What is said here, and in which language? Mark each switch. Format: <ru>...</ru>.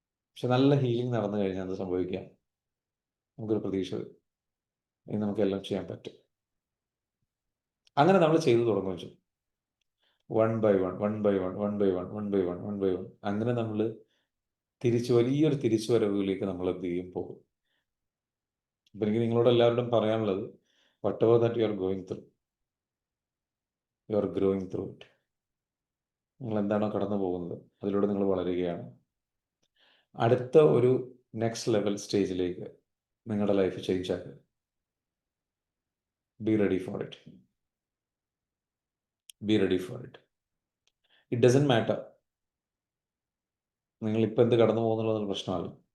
<ml>പക്ഷെ നല്ല ഹീലിംഗ് നടന്നു കഴിഞ്ഞാൽ അത് സംഭവിക്കാം, നമുക്കൊരു പ്രതീക്ഷ വരും, ഇനി നമുക്കെല്ലാം ചെയ്യാൻ പറ്റും. അങ്ങനെ നമ്മൾ ചെയ്തു തുടങ്ങുകയും ചെയ്യും. 1 by 1, 1 by 1, 1 by 1, 1 by 1, 1 by 1. അങ്ങനെ നമ്മൾ വലിയൊരു തിരിച്ചുവരവുകളിലേക്ക് നമ്മൾ എന്ത് ചെയ്യും, പോകും. അപ്പം എനിക്ക് നിങ്ങളോട് എല്ലാവരോടും പറയാനുള്ളത്,</ml> <en>whatever that you are going through, you are growing through it.</en> <ml>നിങ്ങൾ എന്താണോ കടന്നു പോകുന്നത് അതിലൂടെ നിങ്ങൾ വളരുകയാണ്. അടുത്ത ഒരു നെക്സ്റ്റ് ലെവൽ സ്റ്റേജിലേക്ക് നിങ്ങളുടെ ലൈഫ് ചേഞ്ച് ആക്കുക.</ml> <en>Be ready for it. Be ready for it. It doesn't matter</en> <ml>നിങ്ങളിപ്പോൾ എന്ത് കടന്നു പോകുന്നുള്ളതൊരു പ്രശ്നമല്ല.</ml>